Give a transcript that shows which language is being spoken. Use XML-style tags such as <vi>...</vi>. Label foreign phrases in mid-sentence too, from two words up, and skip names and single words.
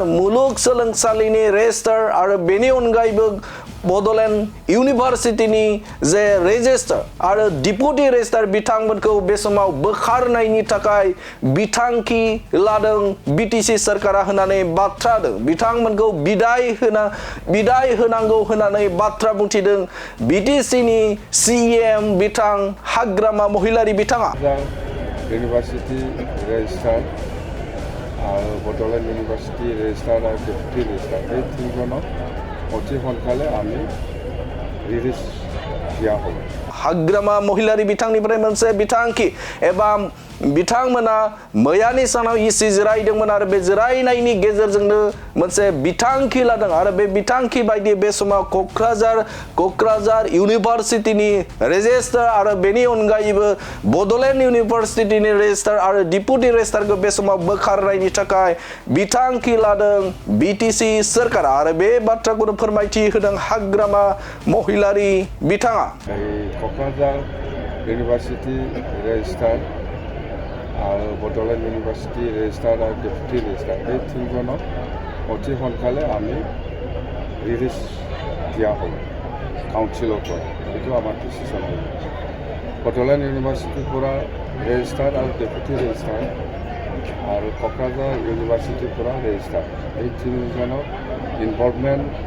<brx>मुलुगसोलोंसालिनि रेजिस्ट्रार आरो बेनि अनगायैबो बड'लेण्ड इउनिभार्सिटिनि जे रेजिस्ट्रार आरो डिपुटि रेजिस्ट्रार बिथांमोनखौ बे समाव बोखारनायनि थाखाय बिथांखि लादों BTC सरकारा होननानै बाथ्रा होदों बिथांमोनखौ बिदाय होनांगौ होननानै बाथ्रा बुंथिदों BTCनि CEM बिथां हाग्रामा महिलारि बिथाङा इउनिभार्सिटि रेजिस्ट्रार आरो बड'लेण्ड इउनिभार्सिटि रेजिस्ट्रार आरो डिपुटि रेजिस्ट्रार बे</brx> <as>তিনজনক অতি সোনকালে আমি রিলিজ দিয়া হ'ব</as> <brx>हाग्रामा महिलारि बिथांनिफ्राय मोनसे बिथांखि एबा बिथांमोना मैयानि सानाव जिरायदोंमोन आरो बे जिरायनायनि गेजेरजोंनो मोनसे बिथांखि लादों आरो बे बिथांखि बायदि बे समाव क'क्राझार इउनिभार्सिटिनि रेजिस्ट्रार आरो बेनि अनगायैबो बड'लेण्ड इउनिभार्सिटिनि रेजिस्ट्रार आरो डिपुटि रेजिस्ट्रारखौ बे समाव बोखारनायनि थाखाय बिथांखि लादों BTC सरकारा आरो बे बाथ्राखौनो फोरमायथि होदों हाग्रामा महिलारि बिथाङा क'क्राझार इउनिभार्सिटि रेजिस्ट्रार आरो बड'लेण्ड इउनिभार्सिटि रेजिस्ट्रार आरो डिपुटि रेजिस्ट्रार बे</brx> <as>তিনজনক অতি সোনকালে আমি রিলিজ দিয়া হ'ব কাউন্সিলৰ পৰা এইটো আমাৰ ডিচিশ্যন হ'ব বড'লেণ্ড ইউনিভাৰ্চিটিৰ পৰা ৰেজিষ্ট্ৰাৰ আৰু ডেপুটি ৰেজিষ্ট্ৰাৰ আৰু ক'ক্ৰাঝাৰ ইউনিভাৰ্চিটিৰ পৰা ৰেজিষ্ট্ৰাৰ এই তিনিজনৰ ইনভলভমেণ্ট</as>